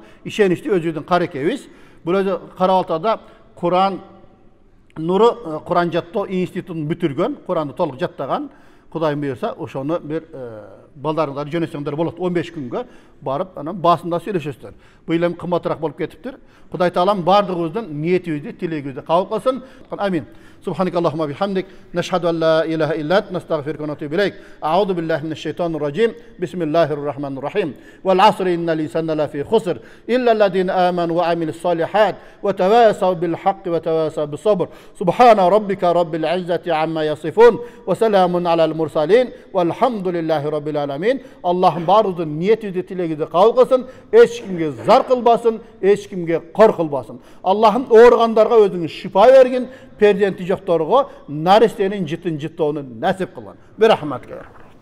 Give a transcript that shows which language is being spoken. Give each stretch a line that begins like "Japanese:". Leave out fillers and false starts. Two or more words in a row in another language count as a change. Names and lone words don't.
Kyrgyz: Ишеничти өзүбүздүн карекебиз. Бул өзү Карабалтада Куран нуру Куран жаттоо институтун бүтүргөн, Куранды толук жаттаган. Кудайым буйрса ошону бир балдарыңдарды жөнөтсөңдөр болот. 15 күнгө барып, анан басында сүйлөшөсүздөр. Бул эми кымбатыраак болуп кетиптир. Кудай Таалам бардыгыбыздын ниетибизди, тилегибизди кабыл кылсын. Амин.
Arabic: سبحانك اللهم بحمدك نشهد أن لا إله إلا أنت نستغفرك ونتوب إليك. أعوذ بالله من الشيطان الرجيم بسم الله الرحمن الرحيم. والعصر إن الإنسان لفي خسر إلا الذين آمنوا وعملوا الصالحات وتواصوا بالحق وتواصوا بالصبر. سبحان ربك رب العزة عما يصفون وسلام على المرسلين والحمد لله رب العالمين.
Kyrgyz: Аллахым баарыбыздын ниетини тилеги кабыл кылсын, эч кимге зар кылбасын, эч кимге кор кылбасын. Аллахым ооругандарга өзүңө шыпа бергин, перзенти жоктарго наристенин житин жыттоону насип кылгын. Бир рахмат